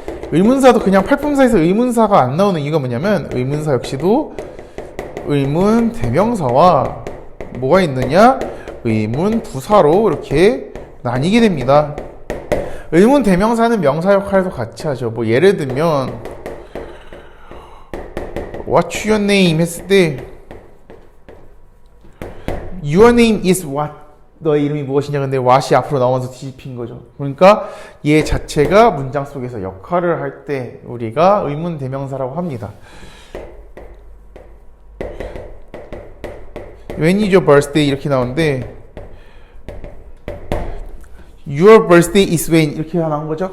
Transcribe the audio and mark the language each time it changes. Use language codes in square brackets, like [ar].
[ko] 의문사도 그냥 팔품사에서 의문사가 안 나오는 이유가 뭐냐면 의문사 역시도 의문 대명사와 뭐가 있느냐? 의문 부사로 이렇게 나뉘게 됩니다. 의문 대명사는 명사 역할도 같이 하죠. 뭐 예를 들면 [en] What's your name? 했을 때 Your name is what? [ko] 너의 이름이 무엇이냐? 근데 what이 앞으로 나오면서 뒤집힌 거죠. 그러니까 얘 자체가 문장 속에서 역할을 할 때 우리가 의문 대명사라고 합니다. [en] When is your birthday? [ko] 이렇게 나오는데 [en] Your birthday is when [ko] 이렇게 나온 거죠.